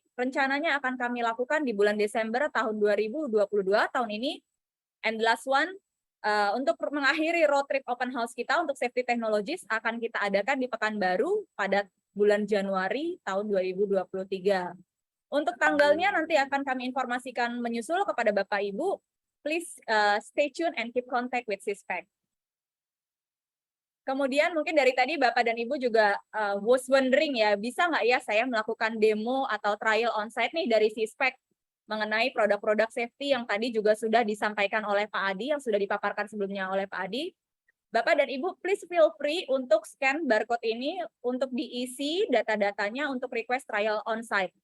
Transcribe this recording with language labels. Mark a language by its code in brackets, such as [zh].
[id] Rencananya akan kami lakukan di bulan Desember tahun 2022 tahun ini. [en] And the last one, [id] untuk mengakhiri road trip open house kita untuk safety technologies akan kita adakan di Pekanbaru pada bulan Januari tahun 2023. Untuk tanggalnya nanti akan kami informasikan menyusul kepada Bapak Ibu. [en] Please stay tune and keep contact with Sispek. [id] Kemudian mungkin dari tadi Bapak dan Ibu juga [en] was wondering [id] ya, bisa nggak ya saya melakukan demo atau trial on-site nih dari Sispek mengenai produk-produk safety yang tadi juga sudah disampaikan oleh Pak Adi, yang sudah dipaparkan sebelumnya oleh Pak Adi. Bapak dan Ibu, [en] please feel free [id] untuk scan barcode ini untuk diisi data-datanya untuk request trial on-site.